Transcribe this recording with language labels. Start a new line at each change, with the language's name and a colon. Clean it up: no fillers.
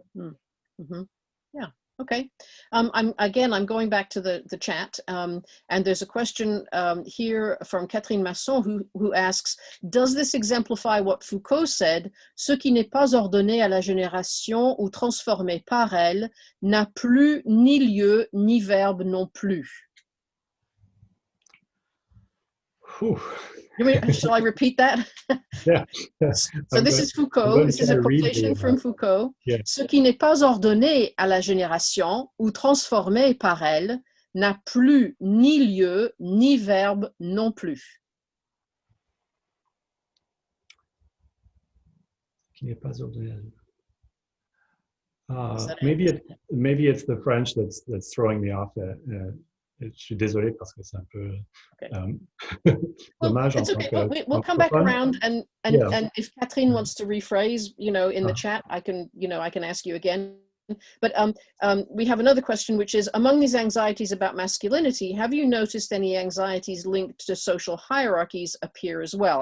English: Mm-hmm. Yeah. Okay. I'm going back to the chat, and there's a question here from Catherine Masson who asks, does this exemplify what Foucault said,
French: ce qui n'est pas ordonné à la génération ou transformé par elle n'a plus ni lieu ni verbe non plus?
English: Whew. Shall I repeat that? Yeah. So this is Foucault. This is a quotation from Foucault. Yeah.
French: Ce qui n'est pas ordonné à la génération ou transformé par elle n'a plus ni lieu ni verbe non plus. Qui n'est pas ordonné.
English: Maybe it's the French that's throwing me off.
French: Je suis désolé parce que c'est un peu dommage.
English: It's okay. We'll come back around, and if Catherine wants to rephrase, in the chat, I can ask you again. But we have another question, which is, among these anxieties about masculinity, have you noticed any anxieties linked to social hierarchies appear as well?